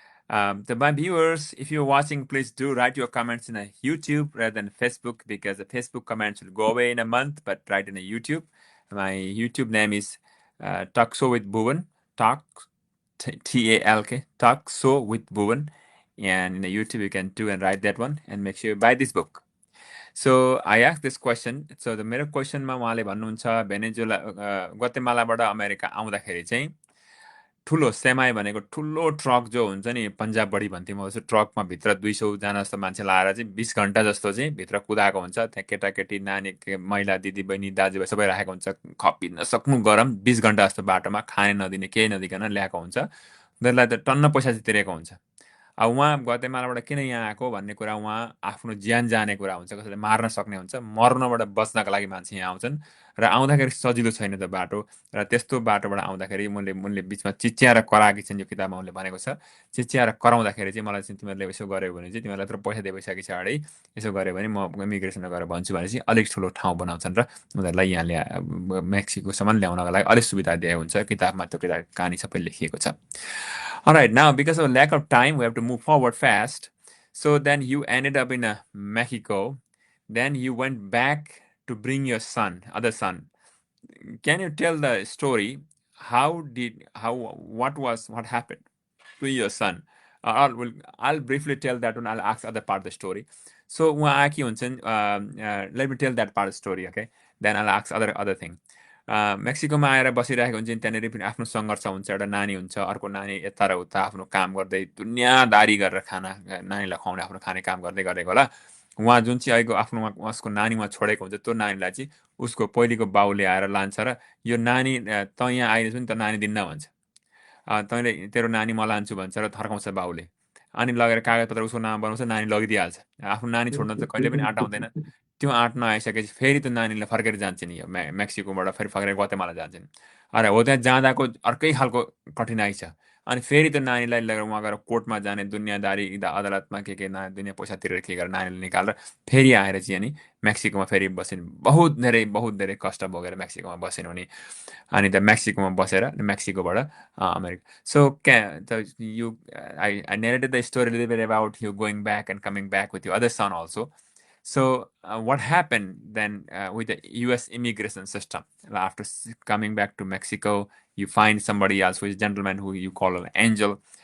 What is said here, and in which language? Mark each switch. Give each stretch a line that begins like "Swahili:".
English: To my viewers, if you're watching, please do write your comments in a YouTube rather than Facebook, because the Facebook comments will go away in a month, but write in a YouTube. My YouTube name is Talk So with Bhuvan. Talk, Talk, Talk So with Bhuvan. And in the YouTube, you can do and write that one, and make sure you buy this book. So I asked this question. So the
Nepali: मेरो क्वेसनमा उहाँले भन्नुहुन्छ भेनेजुला ग्वातेमालाबाट America आउँदाखेरि चाहिँ ठुलो सेमाई भनेको ठुलो truck जो हुन्छ नि, पन्जाबबडी भन्थ्यौँ म जस्तो, ट्रकमा भित्र 200जना जस्तो मान्छे लाएर चाहिँ 20 घन्टा जस्तो चाहिँ भित्र कुदाएको हुन्छ। त्यहाँ केटाकेटी, नानी, महिला, दिदी बहिनी, दाजुभाइ सबै राखेको हुन्छ। खपिन सक्नु गरम 20 घन्टा जस्तो बाटोमा खाने नदिने केही नदिकन ल्याएको हुन्छ। उनीहरूलाई त टन्न पैसा चाहिँ तिरेको हुन्छ। अब उहाँ ग्वातेमालाबाट किन यहाँ आएको भन्ने कुरा, उहाँ आफ्नो ज्यान जाने कुरा हुन्छ, कसैले मार्न सक्ने हुन्छ, मर्नबाट बच्नको लागि मान्छे यहाँ आउँछन्। र आउँदाखेरि सजिलो छैन त बाटो, र त्यस्तो बाटोबाट आउँदाखेरि मुनले बिचमा चिच्याएर कराएकी छिन्। यो किताबमा उनले भनेको छ, चिच्याएर कराउँदाखेरि चाहिँ मलाई चाहिँ तिमीहरूले यसो गऱ्यो भने चाहिँ, तिमीहरूलाई यत्रो पैसा दिइसके पछाडि यसो गऱ्यो भने म इमिग्रेसनमा गएर भन्छु भने चाहिँ अलिक ठुलो ठाउँ बनाउँछन् र उनीहरूलाई यहाँ मेक्सिकोसम्म ल्याउनको लागि अलिक सुविधा दिएको हुन्छ। किताबमा त्यो कहानी सबै लेखिएको छ।
English: All right, now because of lack of time, we have to move forward fast. So then you ended up in Mexico. Then you went back to bring your son, other son. Can you tell the story? What happened to your son? I'll briefly tell that one. I'll ask other part of the story. So let me tell that part of the story, okay? Then I'll ask other thing.
Nepali: मेक्सिकोमा आएर बसिरहेको हुन्छ, त्यहाँनिर पनि आफ्नो सङ्घर्ष हुन्छ। एउटा नानी हुन्छ, अर्को नानी यता र उता आफ्नो काम गर्दै दुनियाँदारी गरेर खाना नानीलाई खुवाउने आफ्नो खाने काम गर्दै गरेको होला। उहाँ जुन चाहिँ अहिलेको आफ्नो उसको नानीमा छोडेको हुन्छ, त्यो नानीलाई चाहिँ उसको पहिलेको बाउले आएर लान्छ र यो नानी त यहाँ आइरहेछ नि, त नानी दिन्न भन्छ। तैँले तेरो नानी म लान्छु भन्छ र थर्काउँछ बाउले। अनि लगेर कागजपत्र उसको नाम बनाउँछ, नानी लगिदिइहाल्छ। आफ्नो नानी छोड्न त कहिले पनि आँटाउँदैन। त्यो आँट नआइसकेपछि फेरि त्यो नानीले फर्केर जान्छन् यो मेक्सिकोबाट फेरि फर्केर ग्वातेमाला जान्छन्। अरे हो त्यहाँ जाँदाको अर्कै खालको कठिनाइ छ। अनि फेरि त्यो नानीलाई लगेर उहाँ गएर कोर्टमा जाने दुनियाँदारी अदालतमा के दुनियाँ पैसा तिरेर के गरेर नानीले निकालेर फेरि आएर चाहिँ अनि मेक्सिकोमा फेरि बसिन्। बहुत धेरै कष्ट भोगेर मेक्सिकोमा बसिन् उनी। अनि त मेक्सिकोमा बसेर मेक्सिकोबाट America.
English: So you I narrated the story a little bit about you going back and coming back with your other son also. So what happened then with the U.S. immigration system? After coming back to Mexico, you find somebody else who is a gentleman who you call an angel.